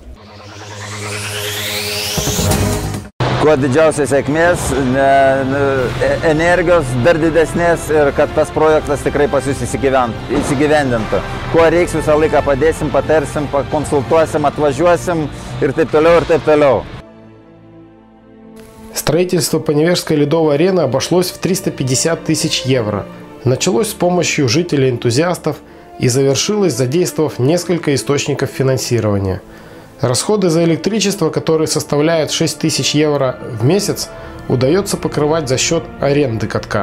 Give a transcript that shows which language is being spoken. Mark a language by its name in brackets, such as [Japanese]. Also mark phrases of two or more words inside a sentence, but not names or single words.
[Lithuanian] Kuo didžiausios sėkmės, energijos dar didesnės ir kad tas projektas tikrai pas jūs įsigyvendintų. Kuo reiks, visą laiką padėsim, patarsim, pakonsultuosim, отвожуем ir taip toliau, ir taip toliau. [Russian] Строительство Поневежской ледовой арены обошлось в 350 000 евро. Началось с помощью жителей-энтузиастов и завершилось, задействовав несколько источников финансирования. Расходы за электричество, которые составляют 6 000 евро в месяц, удается покрывать за счет аренды катка.